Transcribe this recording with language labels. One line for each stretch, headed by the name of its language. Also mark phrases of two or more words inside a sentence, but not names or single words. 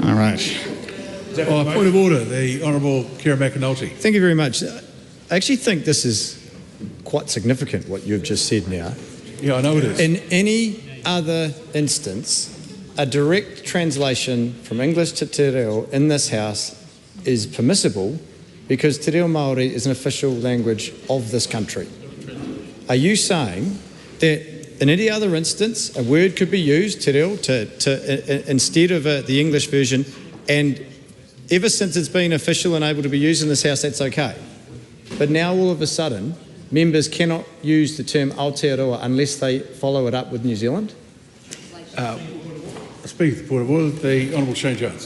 English: All right. Point of order, the Honourable Kira McAnulty. Thank you very much. I actually think this is quite significant, what you've just said now. Yeah, I know it is. In any other instance, a direct translation from English to
Māori: te reo
English: in this House is permissible because
Māori: te reo Māori
English: is an official language of this country. Are you saying that in any other instance, a word could be used,
Māori: te reo,
English: instead of the English version, and ever since it's been official and able to be used in this House, that's okay? But now all of a sudden, members cannot use the term Aotearoa unless they follow it up with New Zealand? Speaking to the point of order, the Honourable Shane Jones.